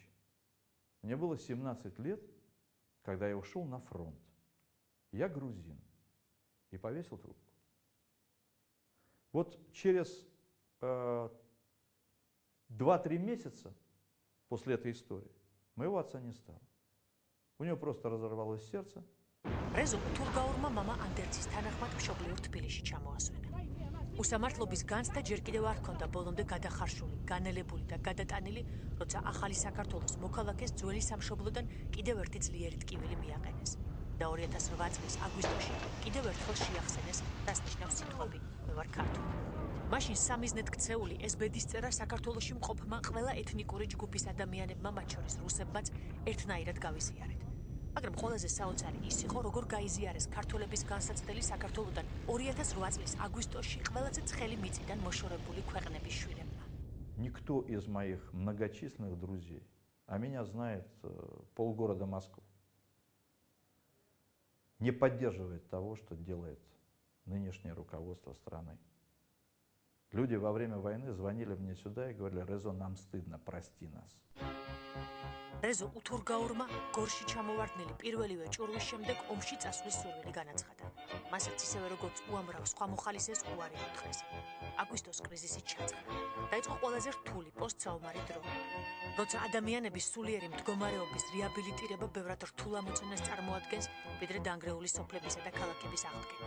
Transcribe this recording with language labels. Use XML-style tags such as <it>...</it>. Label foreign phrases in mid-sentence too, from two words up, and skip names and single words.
<ru>Мне было 17 лет, когда я ушел на фронт. Я грузин». И повесил трубку. Вот через 2-3 месяца после этой истории моего отца не стало. У него просто разорвалось сердце.</ru> <ka>რეზო უთურგაურმა მამა ანდერძის თანახმად მშობლიურ თბილისში ჩამოასვენა. უსამართლობის განცდა ჯერ კიდევ არ ჰქონდა ბოლომდე გადახარშული, განელებული და გადატანილი, როცა ახალი საქართველოს მოქალაქეს ძველი სამშობლოდან კიდევ ერთი ძლიერი ტკივილი მიაყენეს. და 2008 წლის აგვისტოში კიდევ ერთხელ შეახსენეს, რაც ნიშნავს სიტყვები „მე ვარ ქართული“. მაშინ სამიზნედ ქცეული ეს ბედისწერა საქართველოში მყოფმა ყველა ეთნიკური ჯგუფის ადამიანებმა, მათ შორის რუსებმაც, ერთნაირად გავიზიარეთ. მაგრამ ყველაზე საოცარი ის იყო, როგორ გაიზიარეს ქართველების განსაცდელი საქართველოდან 2008 წლის აგვისტოში ყველაზე ცხელი მიწიდან მოშორებული ქვეყნების შვილებმა.</ka> <ru>Никто из моих многочисленных друзей, а меня знает полгорода Москвы, не поддерживает того, что делает нынешнее руководство страны. Люди во время войны звонили мне сюда и говорили: Резо, нам стыдно, прости нас.</ru> <ka>Резо უთურგაურმა გორში ჩამოვარდნილი პირველივე ჭურვის შემდეგ ომში წასვლის სურვილი განაცხადა. მასაც ისევე როგორც უამრავ სხვა მოხალისეს უარი უთხრეს. აგვისტოს კრიზისი ჩაწყდა. დაიწყო ყველაზე რთული პოსტსაომარი დრო. როცა ადამიანების სულიერი მდგომარეობის რეაბილიტირება ბევრად რთულ ამოცანას წარმოადგენს, ვიდრე დანგრეული სოფლებისა და ქალაქების აღდგენა.</ka>